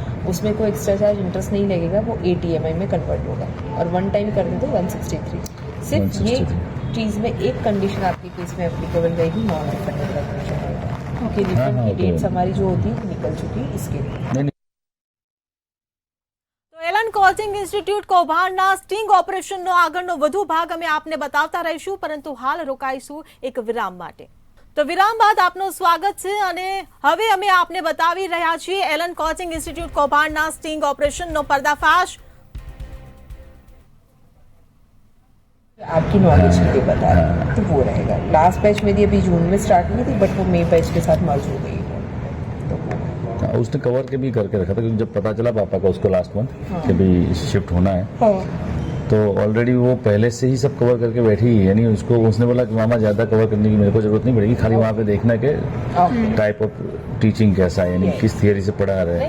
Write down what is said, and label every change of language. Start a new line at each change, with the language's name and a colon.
Hindi: उसमें कोई extra charge interest नहीं लगेगा, वो 8 EMI में कन्वर्ट होगा, और वन टाइम कर देते 163। सिर्फ ये चीज़ में एक कंडीशन आपकी केस में एप्लीकेबल रहेगी, नॉन रिफंडेबल एडमिशन रहेगा, क्योंकि रिफंड की डेट्स हमारी जो होती है निकल चुकी है इसके लिए।
Gujarati: એલન કોચિંગ ઇન્સ્ટિટ્યૂટ કૌભાંડના સ્ટિંગ ઓપરેશનનો આગળનો વધુ ભાગ અમે આપને બતાવતા રહીશું, પરંતુ હાલ રોકાઈશું એક વિરામ માટે। તો વિરામ બાદ આપનું સ્વાગત છે, અને હવે અમે આપને બતાવી રહ્યા છીએ એલન કોચિંગ ઇન્સ્ટિટ્યૂટ કૌભાંડના સ્ટિંગ ઓપરેશનનો પર્દાફાશ।
Hindi: आपकी नॉलेज के लिए बता रहा हूँ, तो वो रहेगा। लास्ट बैच मेरी अभी जून में स्टार्ट हुई थी, बट वो मई बैच के साथ मर्ज हो गई है, तो वो उसने कवर के भी करके रखा था, क्योंकि जब पता चला पापा का उसको लास्ट मंथ कि भाई शिफ्ट होना है, तो ऑलरेडी वो पहले से ही सब कवर करके बैठी ही, यानी उसको उसने बोला कि मामा ज़्यादा कवर करने की मेरे को जरूरत नहीं पड़ेगी, खाली वहाँ पे देखना कि टाइप ऑफ टीचिंग कैसा है, यानी किस थियरी से पढ़ा रहे हैं।